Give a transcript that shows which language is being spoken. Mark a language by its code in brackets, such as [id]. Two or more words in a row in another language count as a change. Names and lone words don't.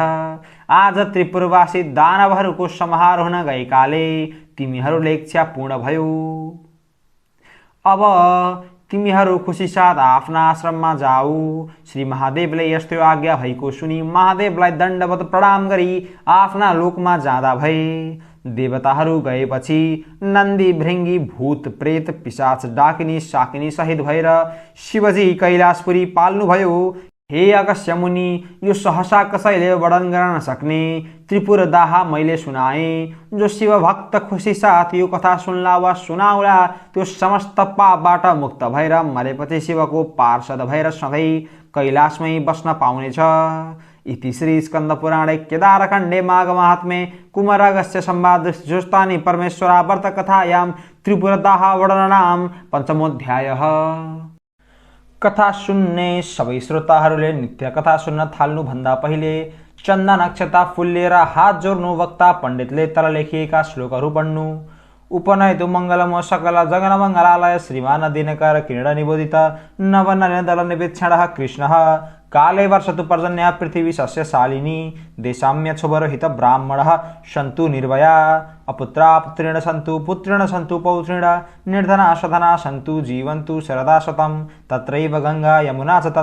[ne] आज त्रिपुरवासी दानवहरूको संहार हुन गएकाले तिमीहरूले इच्छा पूर्ण भयो। अब तिमीहरू खुसी साथ आफ्ना आश्रममा जाऊ। श्री महादेवले यस्तो आज्ञा भएको सुनि महादेवलाई दण्डवत प्रणाम गरी आफ्ना लोकमा जाँदा भए। देवताहरू गएपछि नन्दी, भृङ्गी, भूत, प्रेत, पिशाच, डाकिनी, साकिनी सहित भएर शिवजी कैलाशपुरी पाल्नुभयो। हे अगस्त्य मुनि, यो सहसा कसैले वर्णन गर्न नसक्ने त्रिपुर दाह मैले सुनाएँ। जो शिव भक्त खुसी साथ यो कथा सुन्ला वा सुनाउला त्यो समस्त पापबाट मुक्त भएर मरेपछि शिवको पार्षद भएर सधैँ कैलाशमै बस्न पाउनेछ। [sa] इति श्री स्कंद पुराणे केदारखण्डे माघ महात्म्ये कुमार अगस्त्य संवाद ज्योष्ठानि परमेश्वरा व्रत कथायां त्रिपुर दाह वर्णनाम पञ्चमोऽध्यायः। [ne] कथा सुन्ने सबै श्रोताहरूले नित्य कथा सुन्न थाल्नुभन्दा पहिले चन्दा नक्षता फुल लिएर हात जोड्नु, वक्ता पण्डितले तल लेखिएका श्लोकहरू पढ्नु। [sa] उपनयतु मङ्गलम सकल जगन मङ्गलालय श्रीमान दिनकर किरीट निबोधित नवनयन दल निवेक्षणः कृष्णः काले वर्षतु पर्जन्या पृथिवी सस्यशालिनी देशाम्य क्षुभरहित ब्राह्मणः सन्तु निर्भया अपुत्रा पुत्रेण सन्तु पुत्रेण सन्तु पौत्रेण निर्धना सधना सन्तु जीवन्तु शरदा शतं तत्रैव गंगा यमुना च